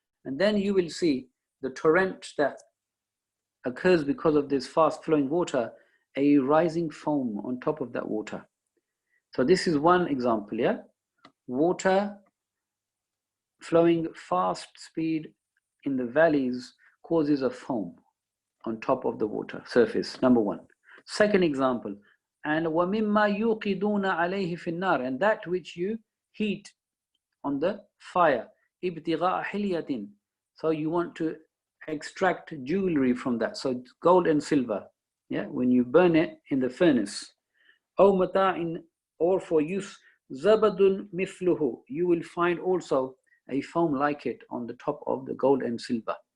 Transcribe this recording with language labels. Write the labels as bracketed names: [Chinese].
[English] And then you will see the torrent that occurs because of this fast flowing water, a rising foam on top of that water. So this is one example, water flowing fast speed in the valleys causes a foam on top of the water surface, number one. Second example, and [Arabic] وَمِمَّا يُوقِدُونَ عَلَيْهِ فِي النَّارِ. [English] And that which you heat on the fire, [Arabic] ابْتِغَاءَ حِلْيَةٍ. [English] So you want to extract jewelry from that, so gold and silver, when you burn it in the furnace. [Arabic] أَوْ مَتَاعٍ. [English] Or for use, [Arabic] زَبَدٌ مِثْلُهُ. [English] You will find also a foam like it on the top of the gold and silver.